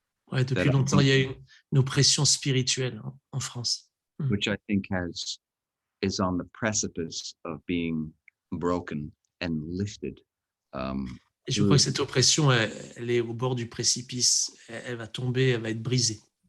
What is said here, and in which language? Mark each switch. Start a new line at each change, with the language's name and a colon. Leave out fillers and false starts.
French: Ouais, depuis longtemps, il y a une oppression spirituelle en France.
English: Which I think is on the precipice of being broken and lifted.
French: Et je crois que cette oppression, elle est au bord du précipice. Elle va tomber, elle va être brisée.